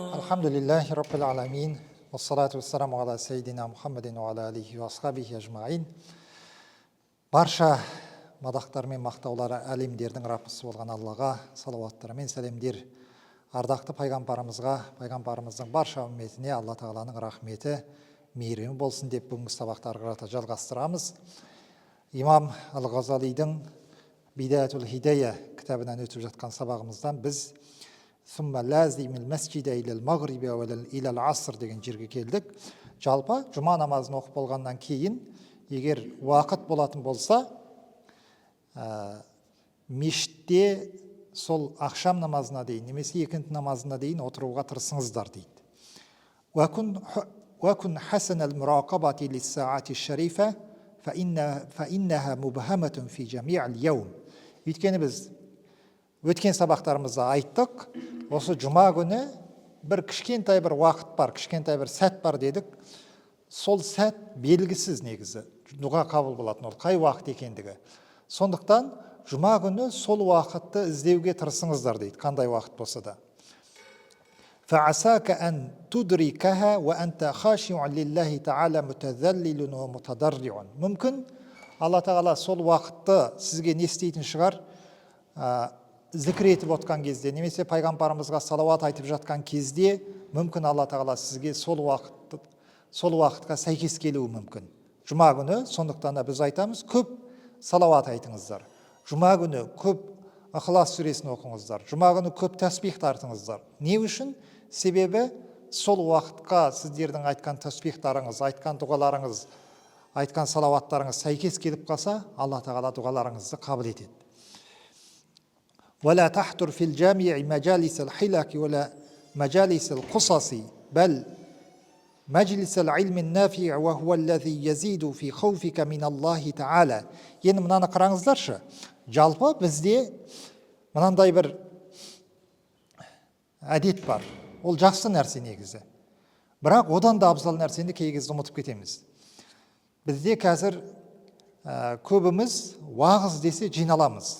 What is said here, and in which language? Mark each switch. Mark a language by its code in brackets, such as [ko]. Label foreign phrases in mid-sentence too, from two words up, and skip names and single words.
[ar] الحمد لله رب العالمين. والصلاة والسلام على سيدنا محمد وعلى آله وأصحابه أجمعين. [kk] Барша мадақтар мен мақтаулары әлемдердің Раббысы болған Аллаға салауаттар мен сәлемдер. Ардақты пайғамбарымызға, пайғамбарымыздың барша үмметіне Алла Тағаланың рахметі, мейірімі болсын деп бүгінгі сабақты ары қарата жалғастырамыз. Имам Ал-Ғазалидің Бидаятул Хидая кітабынан өтіп жатқан сабағымыздан біз [ar] «ثم لازم المسجد إلى المغرب وإلى العصر» [kk] деген жерге келдік. Жалпы жұма намазын оқып болғаннан кейін, егер уақыт болатын болса, мешітте сол ақшам намазына дейін, немесе екінті намазына дейін отыруға тырысыңыздар дейді. [ar] وَكُنْ حَسَنَ الْمُرَاقَبَةِ لِلسَّاعَةِ الشَّرِيفَةِ فَإِنَّهَا مُبْهَمَةٌ فِي جَمِيعِ الْيَوْمِ. [kk] Өйткені біз өткен сабақтарымызда айттық, осы жұма күні бір кішкентай бір уақыт бар, кішкентай бір сәт бар дедік. Сол сәт белгісіз негізі, дұға қабыл болатын, ол қай уақыт екендігі. Сондықтан жұма күні сол уақытты іздеуге тырысыңыздар дейді, қандай уақыт болса да. [ar] فَعَسَاكَ أَنْ تُدْرِكَهَا وَأَنْتَ خَاشِعٌ لِلَّهِ تَعَالَى مُتَذَلِّلٌ وَمُتَضَرِّعٌ. [kk] Мүмкін Алла Тағала сол уақытты сізге не істейтін шығар, зікір етіп отқан кезде, немесе пайғамбарымызға салауат айтып жатқан кезде, мүмкін Алла Тағала сізге сол уақытқа сәйкес келуі мүмкін. Жұма күні, сондықтан да біз айтамыз, көп салауат айтыңыздар. Жұма күні көп Ықылас сүресін оқыңыздар. Жұма күні көп тәсбих тартыңыздар. Не үшін? Себебі сол уақытқа сіздердің айтқан тәсбихтарыңыз, айтқан дұғаларыңыз, айтқан салауаттарыңыз сәйкес келіп қалса, Алла Тағала дұғаларыңызды қабыл етеді. [ar] وَلَا تَحْتُرْ فِي الْجَامِعِ مَجَالِسَ الْحِلَكِ وَلَا مَجَالِسَ الْقُصَصِ بَلْ مَجْلِسَ الْعِلْمِ النَّافِعِ وَهُوَ الَّذِي يَزِيدُ فِي خَوْفِكَ مِنَ اللَّهِ تَعَالَى. [kk] Енді мынаны қараңыздаршы. Жалпы бізде мынандай бір әдет бар. Ол жақсы нәрсе негізі. Бірақ одан да абзал нәрсені кей кезде ұмытып кетеміз. Бізде қазір көбіміз уағыз десе жиналамыз.